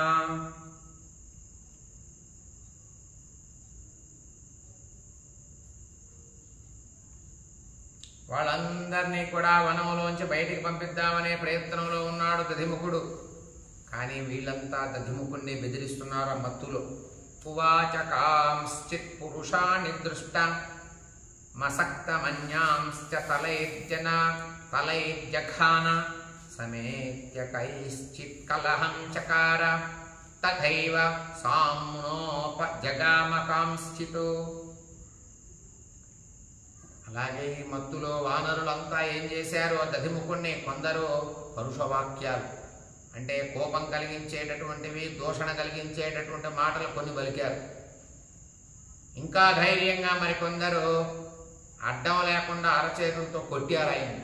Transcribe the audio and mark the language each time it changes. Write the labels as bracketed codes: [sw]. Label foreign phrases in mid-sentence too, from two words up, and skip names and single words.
[te] వాళ్ళందరినీ కూడా వనములోంచి బయటికి పంపిద్దామనే ప్రయత్నంలో ఉన్నాడు దధిముఖుడు. కానీ వీళ్ళంతా దధిముఖుణ్ణి బెదిరిస్తున్నారు ఆ మత్తులో. [sa] ఉవాచ కాంశ్చిత్ పురుషాణి దృష్ట మసక్తమన్యాంశ్చ తలైర్జన తలైర్జఘాన समेत्य कैश्चित् कलहं चकार तथैव साम्नोपजगामकांश्चित्। [te] అలాగే ఈ మత్తులో వానరులంతా ఏం చేశారు? దధిముఖుణ్ణి కొందరు పరుషవాక్యాలు అంటే కోపం కలిగించేటటువంటివి, దూషణ కలిగించేటటువంటి మాటలు కొన్ని పలికారు. ఇంకా ధైర్యంగా మరికొందరు అడ్డం లేకుండా అరచేతులతో కొట్టారు ఆయన్ని.